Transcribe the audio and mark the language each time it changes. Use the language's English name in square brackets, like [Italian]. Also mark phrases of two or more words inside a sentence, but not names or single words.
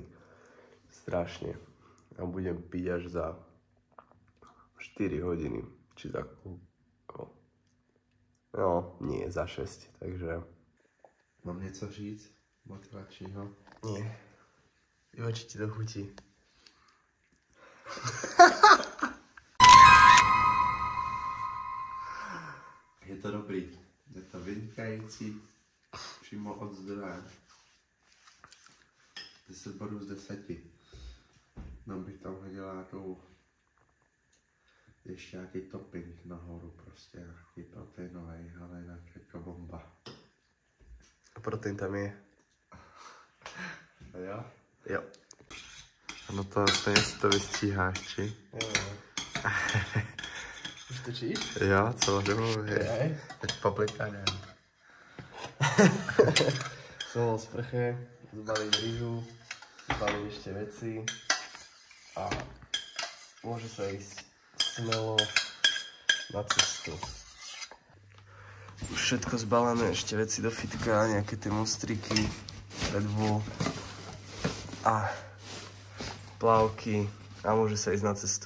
[Slovak] Strašne. A budem piť až za 4 hodiny. Či za... No, nie, za 6. Takže... [Czech] Mám něco říct motivačního? [Slovak] Nie. Iba či ti to chutí. [Czech] Je to dobrý. Je to vynikající. Přímo od zdroje. 10 bodů z 10. No bych tam hodil nějakou ještě nějaký topping nahoru, prostě nějaký proteinový, ale jinak jako bomba. A protein tam je. A jo? Jo. No to stejně si to vystříháš, či? Jo. Už točíš? Jo, celou dobu, je. [Slovak] Tak paplikane. Som bol v sprche, zbalím rýžu, zbalím ešte veci a môže sa ísť smelo na cestu. Už všetko zbalené, ešte veci do fitka, nejaké tie monstriky, Red Bull a plavky a môže sa ísť na cestu.